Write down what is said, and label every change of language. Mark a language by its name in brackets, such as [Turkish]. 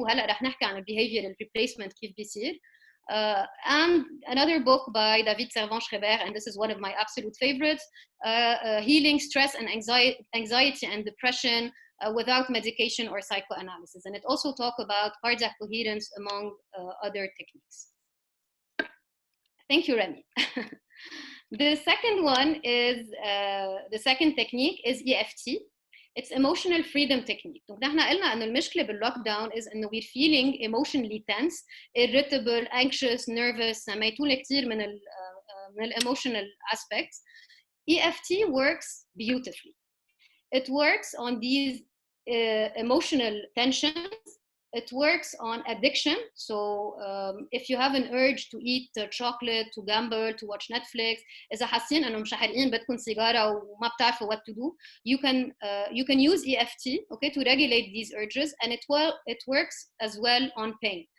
[Arabic] وهلا رح نحكي عن behavioral replacement كيف بيصير. [English] And another book by David Servan-Schreiber, and this is one of my absolute favorites, Healing Stress and Anxiety and Depression without medication or psychoanalysis. And it also talks about cardiac coherence among other techniques. Thank you, Remy. The second one is, the second technique is EFT. It's emotional freedom technique. [Arabic] نحن قلنا إنه المشكلة باللوك داون [English] is إنه we're feeling emotionally tense, irritable, anxious, nervous. [Arabic] سميتوا كتير من ال emotional aspects. [English] EFT works beautifully. It works on these emotional tensions. It works on addiction. So if you have an urge to eat chocolate, to gamble, to watch Netflix, [Arabic] إذا حاسين إنه مش حارقين بدكم سيجارة وما بتعرفوا [English] what to do, you can use EFT, okay, to regulate these urges, and it works as well on pain.